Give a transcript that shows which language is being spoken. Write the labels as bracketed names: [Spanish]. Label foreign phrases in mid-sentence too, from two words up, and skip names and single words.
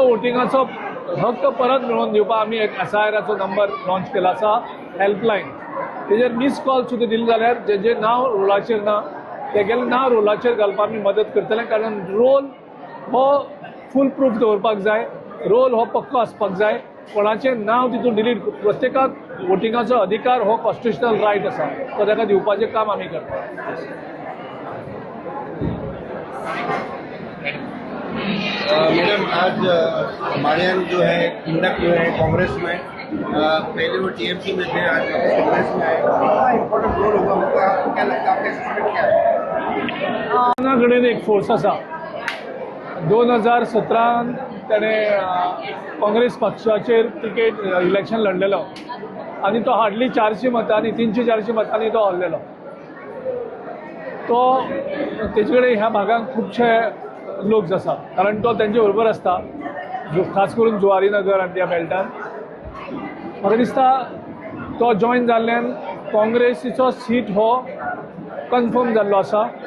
[Konkani] वोटिंगाचो हक्क परत मेळोवन दिवपाक आमी एक SIRचो [English] number launch [Konkani] केला आसा हेल्पलायन तेजेर [English] miss call [Konkani] सुद्दां दिले जाल्यार जें नांव रोलाचेर ना तेगेलें नांव रोलाचेर घालपाक आमी मदत करतले कारण रोल हो [English] full proof [Konkani] दवरपाक जाय रोल हो पक्को आसपाक जाय कोणाचें नांव तितून डिलीट प्रत्येकाक वोटिंगाचो अधिकार हो [English] constitutional right [Konkani] आसा तो ताका दिवपाचें काम आमी करता. [Hindi] मैडम आज मारियान जो है इंडक जो है कांग्रेस में पहले वो TMC में थे आज कांग्रेस में आए कितना [English] important role [Hindi] होगा उनका आपको क्या लगता है आपका एसेसमेंट क्या है? [Konkani] कडेन एक फोर्स आसा 2017 ताणें काँग्रेस पक्षाचेर [English] ticket election [Konkani] लढलेलो आनी तो हार्डली 400 मतांनी 300-400 मतांनी तो हरलेलो तो तेजे कडेन ह्या भागांत खुबशे लोक आसा कारण तो तेंचे बरोबर आसता खास करून जुवारी नगर आनी त्या बेल्टान म्हाका दिसता तो जॉयन जाल्ल्यान काँग्रेसीचो सीट हो कन्फर्म जाल्लो आसा.